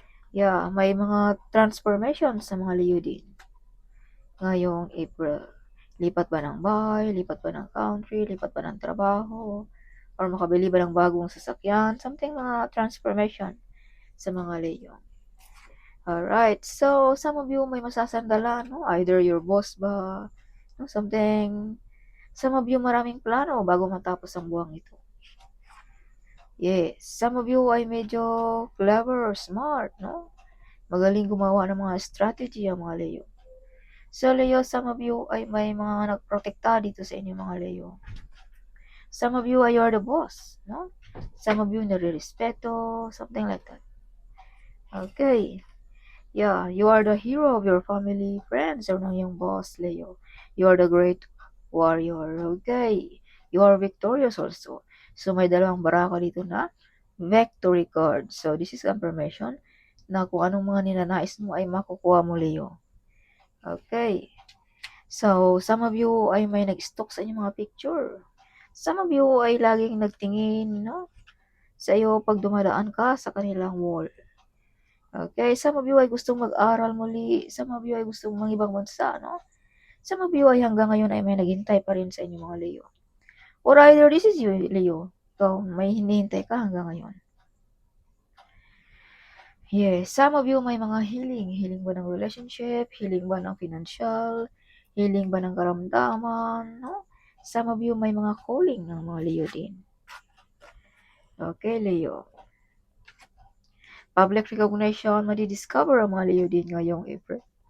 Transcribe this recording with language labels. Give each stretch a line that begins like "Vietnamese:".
Filipino: Yeah, may mga transformation sa mga Leo din. Ngayong April. Lipat ba ng bahay, lipat ba ng country, lipat ba ng trabaho, or makabili ba ng bagong sasakyan, something mga transformation sa mga Leo. Alright, so some of you may masasandalan, no? Either your boss ba, no? Something. Some of you maraming plano bago matapos ang buwang ito.
English: Yes, some of you ay medyo clever or smart, no?
Filipino: Magaling gumawa ng mga strategy ang mga Leo.
English: So Leo, some of you
Filipino: ay may mga nagprotekta dito sa inyo mga Leo.
English: Some of you ay you're the boss, no?
Filipino: Some of you nare-respeto, something like that.
English: Okay. Yeah, you are the hero of your family, friends, or
Filipino: ng iyong boss,
English: Leo. You are the great warrior, okay? You are victorious also.
Filipino: So, may dalawang baraka dito na victory card.
English: So, this is confirmation
Filipino: na kung anong mga ninanais mo ay makukuha mo, Leo. Okay. So, some of you ay may nag-stalk sa inyong mga picture. Some of you ay laging nagtingin, no? Sa iyo pag dumadaan ka sa kanilang wall. Okay, some of you ay gustong mag-aral muli, some of you ay gustong mangibang bansa, no? Some of you ay hanggang ngayon ay may naghintay pa rin sa inyo mga Leo. Or either this is you, Leo. So, may hinihintay ka hanggang ngayon.
English: Yes, some of you may mga healing.
Filipino: Healing ba ng relationship? Healing ba ng financial? Healing ba ng karamdaman? No? Some of you may mga calling ng mga Leo din. Okay, Leo. Public recognition, madi-discover ang mga Leo din ngayong April.